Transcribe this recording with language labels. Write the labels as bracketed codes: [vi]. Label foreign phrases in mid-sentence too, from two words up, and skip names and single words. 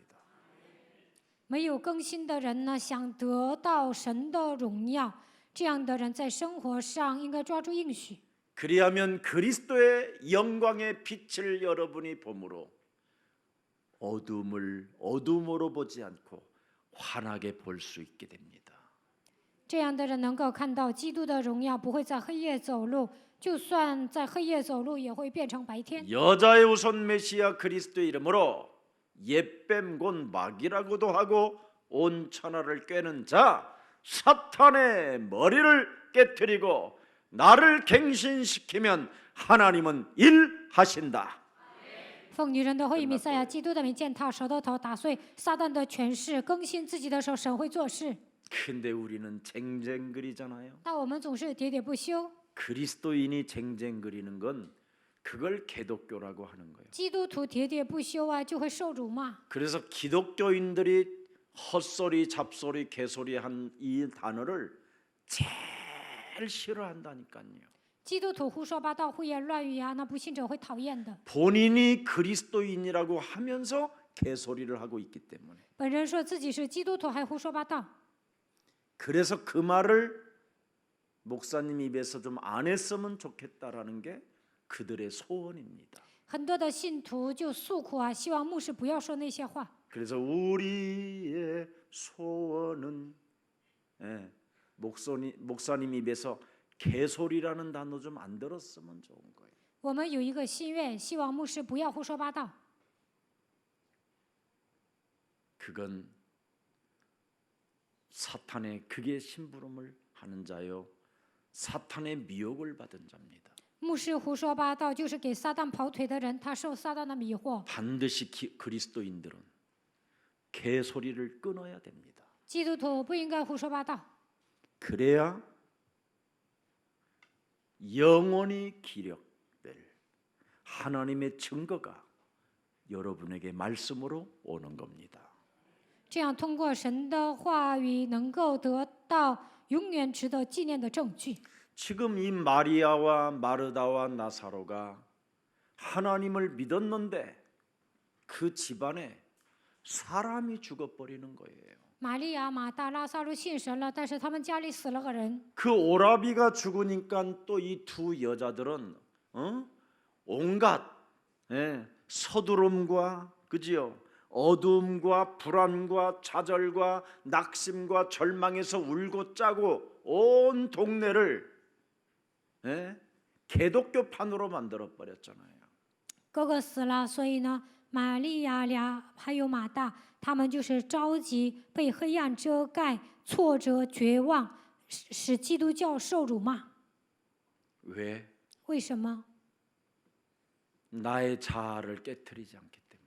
[zh] 没有更新的人呢，想得到神的荣耀，这样的人在生活上应该抓住应许。 [ko] 그리하면 그리스도의 영광의 빛을 여러분이 보므로 어둠을 어둠으로 보지 않고 환하게 볼 수 있게 됩니다. [zh] 这样的人能够看到基督的荣耀，不会在黑夜走路，就算在黑夜走路，也会变成白天。 [ko] 여자의 우선 메시아 그리스도의 이름으로 옛뱀 곧 마귀라고도 하고 온 천하를 꿰는 자 사탄의 머리를 깨뜨리고 나를 갱신시키면 하나님은 일하신다. [zh] 奉女人的后裔弥赛亚基督的名践踏蛇的头，打碎撒旦的权势，更新自己的手，神会做事。 [ko] 근데 우리는 쟁쟁그리잖아요. [zh] 但我们总是喋喋不休。 [ko] 그리스도인이 쟁쟁그리는 건 그걸 개독교라고 하는 거예요. [zh] 基督徒喋喋不休啊，就会受辱骂。 [ko] 그래서 기독교인들이 헛소리, 잡소리, 개소리 한 이 단어를 제일 싫어한다니까요. [zh] 基督徒胡说八道、胡言乱语啊，那不信者会讨厌的。 [ko] 본인이 그리스도인이라고 하면서 개소리를 하고 있기 때문에 [zh] 本人说自己是基督徒，还胡说八道。 [ko] 그래서 그 말을 목사님 입에서 좀 안 했으면 좋겠다라는 게 그들의 소원입니다. [zh] 很多的信徒就诉苦啊，希望牧师不要说那些话。 [ko] 그래서 우리의 소원은 목사님 입에서 개소리라는 단어 좀 안 들었으면 좋은 거예요. [zh] 我们有一个心愿，希望牧师不要胡说八道。 [ko] 그건 사탄의 극의 심부름을 하는 자요 사탄의 미혹을 받은 자입니다. [zh] 牧师胡说八道，就是给撒旦跑腿的人，他受撒旦的迷惑。 [ko] 반드시 그리스도인들은 개소리를 끊어야 됩니다. [zh] 基督徒不应该胡说八道， [ko] 그래야 영원히 기록될 하나님의 증거가 여러분에게 말씀으로 오는 겁니다. [zh] 这样通过神的话语，能够得到永远值得纪念的证据。 [ko] 지금 이 마리아와 마르다와 나사로가 하나님을 믿었는데 그 집안에 사람이 죽어버리는 거예요. [zh] 玛利亚、马大、拉萨路信神了，但是他们家里死了个人。 [ko] 그 오라비가 죽으니까 또 이 두 여자들은 온갖 서두름과 그지요? 어둠과 불안과 좌절과 낙심과 절망에서 울고 짜고 온 동네를 개독교판으로 만들어 버렸잖아요. [zh] 哥哥死了，所以呢，玛利亚俩还有马大，他们就是着急，被黑暗遮盖，挫折、绝望，使基督教受辱骂。 [ko] 왜? [zh] 为什么？ [ko] 나의 자아를 깨트리지 않기 때문에.